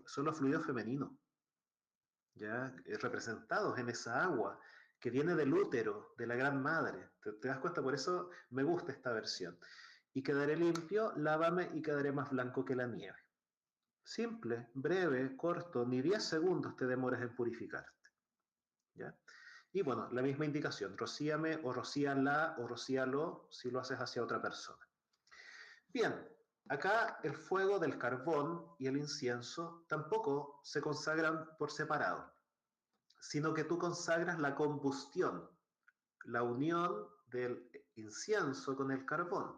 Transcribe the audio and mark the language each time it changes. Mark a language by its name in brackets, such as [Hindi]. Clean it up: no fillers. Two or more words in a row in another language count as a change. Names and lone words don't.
[Spanish] Son los fluidos femeninos, ¿ya? Representados en esa agua que viene del útero de la gran madre. ¿Te das cuenta? Por eso me gusta esta versión. Y quedaré limpio, lávame y quedaré más blanco que la nieve. Simple, breve, corto, ni 10 segundos te demores en purificarte. ¿Ya? Y bueno, la misma indicación, rocíame o rocíala o rocíalo si lo haces hacia otra persona. Bien, acá el fuego del carbón y el incienso tampoco se consagran por separado, sino que tú consagras la combustión, la unión del incienso con el carbón.